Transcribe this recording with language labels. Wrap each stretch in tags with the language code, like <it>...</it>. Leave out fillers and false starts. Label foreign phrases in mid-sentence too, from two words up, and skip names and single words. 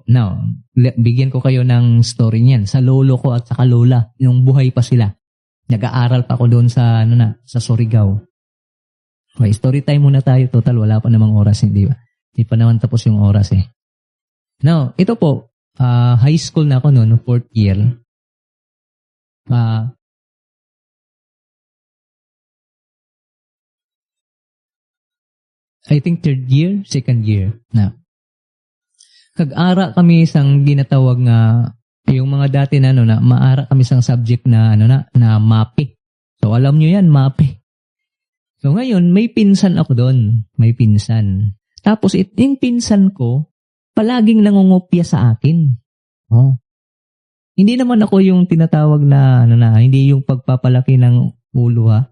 <tl>Now, bigyan ko kayo ng story niyan. Sa lolo ko at saka lola, yung buhay pa sila. Nag-aaral pa ako doon sa sa Surigao. Okay,</tl> <en>story time</en> <tl>muna tayo. Total, wala pa namang oras, hindi ba? Hindi pa naman tapos yung oras eh. Now, ito po, high school na ako noon, 4th year.</tl> <en>I think 3rd year, 2nd year.</en> <tl>Na.</tl> <hil>Kag-ara kami isang ginatawag nga,</hil> <tl>yung mga dati na maara kami isang subject na na MAPE. So alam nyo yan, MAPE. So ngayon, may pinsan ako doon. May pinsan. Tapos yung pinsan ko, palaging nangungopya sa akin. Oh. Hindi naman ako yung tinatawag na, hindi yung pagpapalaki ng ulo ha.</tl>